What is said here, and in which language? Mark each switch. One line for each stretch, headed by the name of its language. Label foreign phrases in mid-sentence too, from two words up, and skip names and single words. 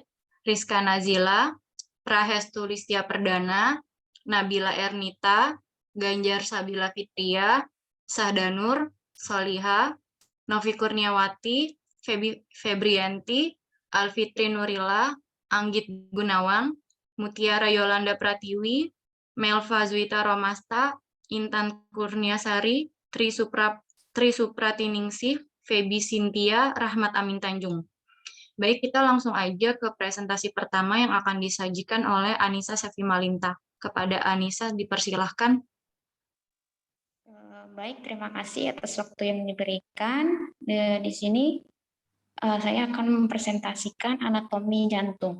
Indonesian: Rizka Nazila, Prahestu Listia Perdana, Nabila Ernita, Ganjar Sabila Fitria, Sahdanur, Soliha, Novi Kurniawati, Febrianti, Alfitri Nurila, Anggit Gunawan, Mutiara Yolanda Pratiwi, Melva Zuita Romasta, Intan Kurniasari, Tri Supratiningsih, Febi Sintia, Rahmat Amin Tanjung. Baik, kita langsung aja ke presentasi pertama yang akan disajikan oleh Anissa Sevimalinta. Kepada Anissa dipersilahkan. Baik, terima kasih atas waktu yang diberikan. Di sini saya akan mempresentasikan anatomi jantung.